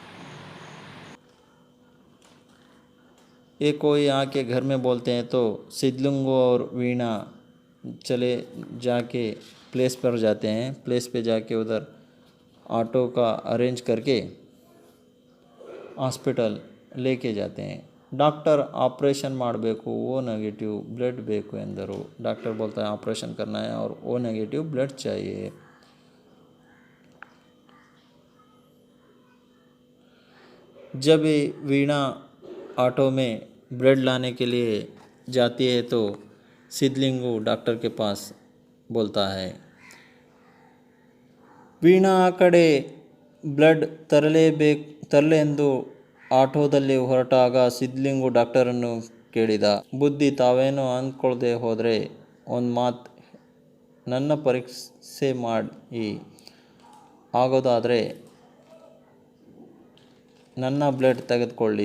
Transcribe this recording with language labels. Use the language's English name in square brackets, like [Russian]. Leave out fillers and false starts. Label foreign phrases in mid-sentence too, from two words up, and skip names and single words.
[Hindi] ये कोई आके घर में बोलते हैं तो सिद्धलिंगु और वीणा चले जाके प्लेस पर जाते हैं. प्लेस पे जाके उधर ऑटो का अरेंज करके हॉस्पिटल लेके जाते हैं. [English] doctor operation ಮಾಡಬೇಕು, O negative blood [Kannada] ಬೇಕು ಎಂದರು. [Hindi] डॉक्टर बोलता है ऑपरेशन करना है और [English] O negative blood [Hindi] चाहिए. जब वीणा ऑटो में ब्लड लाने के लिए जाती है तो सिद्धलिंगु डॉक्टर के पास बोलता है, [Kannada] ವೀಣಾ ಆ ಕಡೆ ಬ್ಲಡ್ ತರಲೆ ಎಂದು ಆಟೋದಲ್ಲಿ ಹೊರಟಾಗ ಸಿದ್ಧಲಿಂಗು ಡಾಕ್ಟರನ್ನು ಕೇಳಿದ. ಬುದ್ಧಿ ತಾವೇನೋ ಅಂದ್ಕೊಳ್ಳದೆ ಹೋದರೆ ಒಂದು ಮಾತು, ನನ್ನ ಪರೀಕ್ಷೆ ಮಾಡಿ ಆಗೋದಾದರೆ ನನ್ನ ಬ್ಲಡ್ ತೆಗೆದುಕೊಳ್ಳಿ.